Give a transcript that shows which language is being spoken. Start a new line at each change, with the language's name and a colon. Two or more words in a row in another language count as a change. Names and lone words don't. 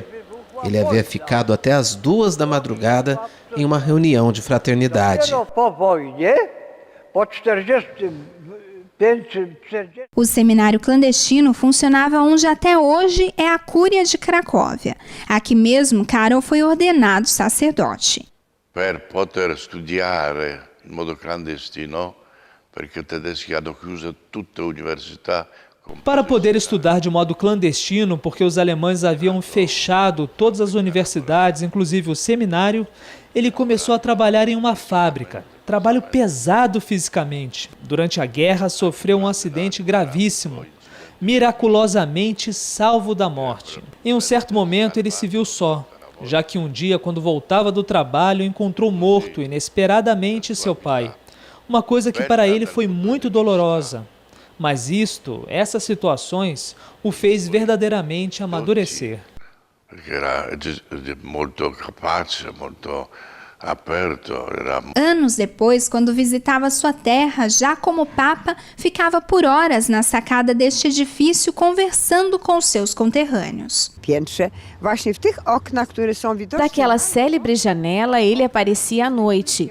Portuguese: Ele havia ficado até as 2 da madrugada em uma reunião de fraternidade. O seminário clandestino funcionava onde até hoje é a Cúria de Cracóvia. Aqui mesmo, Karol foi ordenado sacerdote.
Italian: Per poter studiare in modo clandestino, perché i tedeschi hanno chiuso tutte le università.
Portuguese: Para poder estudar de modo clandestino, porque os alemães haviam fechado todas as universidades, inclusive o seminário, ele começou a trabalhar em uma fábrica. Trabalho pesado fisicamente. Durante a guerra, sofreu um acidente gravíssimo. Miraculosamente salvo da morte. Em um certo momento, ele se viu só, já que um dia, quando voltava do trabalho, encontrou morto inesperadamente seu pai. Uma coisa que para ele foi muito dolorosa. Mas essas situações, o fez verdadeiramente amadurecer.
Italian: Perché era molto capace, molto aperto.
Portuguese: Anos depois, quando visitava sua terra, já como papa, ficava por horas na sacada deste edifício conversando com seus conterrâneos. Daquela célebre janela, ele aparecia à noite.